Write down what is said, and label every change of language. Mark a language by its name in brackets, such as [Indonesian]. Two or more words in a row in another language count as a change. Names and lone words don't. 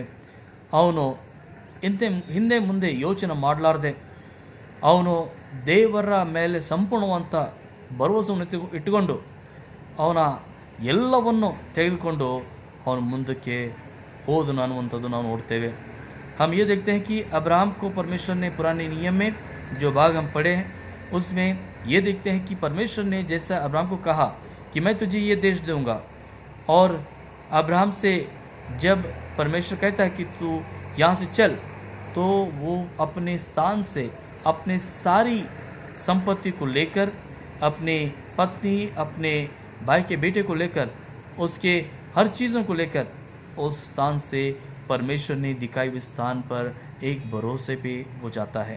[Kannada] ಅವನು ಹಿಂದೆ ಮುಂದೆ ಯೋಚನೆ ಮಾಡಲಾರ್ದೆ ಅವನು ದೇವರ ಮೇಲೆ ಸಂಪೂರ್ಣವಂತ ಭರವಸೆಯನ್ನು ಇಟ್ಟುಕೊಂಡು ಅವನ ಎಲ್ಲವನ್ನು ತೆಗೆದುಕೊಂಡು ಅವನು ಮುಂದಕ್ಕೆ ಹೋದನು ಅನ್ನುವಂಥದ್ದು ನಾವು ನೋಡ್ತೇವೆ। [Hindi] हम ये देखते हैं कि अब्राहम को परमेश्वर ने पुराने नियम में जो भाग हम पढ़े हैं उसमें ये देखते हैं कि परमेश्वर ने जैसा अब्राहम को कहा कि मैं तुझे ये देश दूंगा, और अब्राहम से जब परमेश्वर कहता है कि तू यहाँ से चल, तो वो अपने स्थान से अपने सारी संपत्ति को लेकर, अपने पत्नी, अपने भाई के बेटे को लेकर, उसके हर चीज़ों को लेकर उस स्थान से परमेश्वर ने दिखाई हुए स्थान पर एक भरोसे पे वो जाता है।